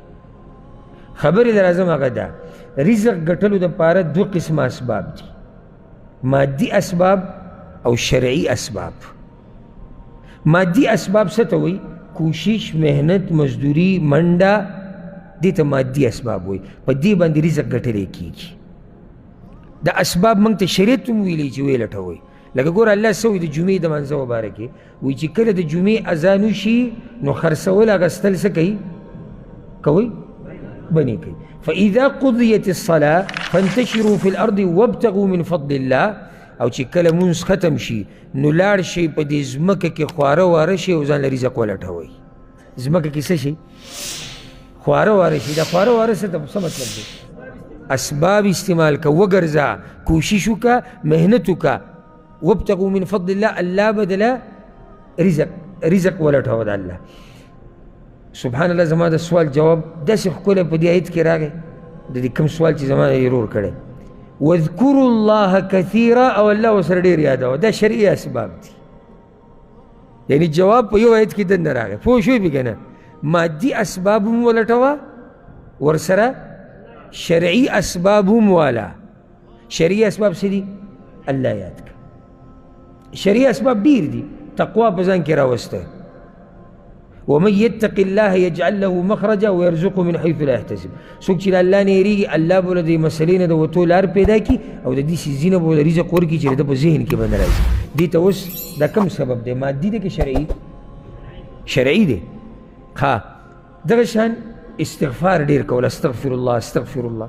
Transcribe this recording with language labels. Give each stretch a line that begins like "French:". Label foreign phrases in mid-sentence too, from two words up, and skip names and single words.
Pashto: خبرې در اعظم هغه ده رزق ګټلو دپاره 2 قسمه اسباب دي مادي اسباب او شرعي اسباب مادي اسباب څه ته وایي کوشش محنت مزدوري منډه دې ته مادي اسباب وایي په دې باندې رزق ګټلی کېږي دا اسباب موږ ته شریعت هم ویلی چې ویې لټوئ لکه ګوره الله څه وایي د جمعې د منځه مباره کې وایي چې کله د جمعې اذان وشي نو خرڅول اخیستل څه کوي کوئ بنې کوي
Arabic: فاذا قضیت الصلاة فانتشروا في الارض وابتغوا من فضل الله
Pashto: او چې کله مونځ ختم شي نو لاړ شئ په دې ځمکه کې خواره واره شئ او ځان له رزق ولټوئ ځمکه کې څه شي خواره واره شي دا خواره واره څه مطلب دی اسباب استعمال که وګرځه کوشش وکړه محنت وکړه
Arabic: وابتغوا من فضل الله
Pashto: الله بدله رزق ولټوه د الله
Arabic: سبحان الله
Pashto: زما د سوال جواب داسې ښکلی په دې آیت کې راغی د دې کوم سوال چې زما ایرور کړی
Arabic: واذکروا الله کثیرا
Pashto: او الله ورسره ډېر یادوه دا شرعي اسباب دي یعنی جواب په یو آیت کې دننه راغی پوه شوې بې که نه مادي اسباب هم ولټوه ورسره شرعي اسباب هم والا شرعي اسباب څه دي الله یاد کړه شرعي اسباب ډېر دي تقوا په ځان کې راوسته
Arabic: ومن يتق الله يجعل له مخرجا ويرزقه من حيث لا يحتسب
Pashto: څوک چې الله نه یریږي الله به له دې مسلې نه د وتو لار پیدا کړي او د دې څیزونه به له رزق ورکړي چې د په ذهن کې به نه راځي دې ته اوس دا کم سبب دی؟ مادي دی که شرعي؟ شرعي دی. ها دغه شان استغفار ډېر کول،
Arabic: استغفر الله استغفر الله.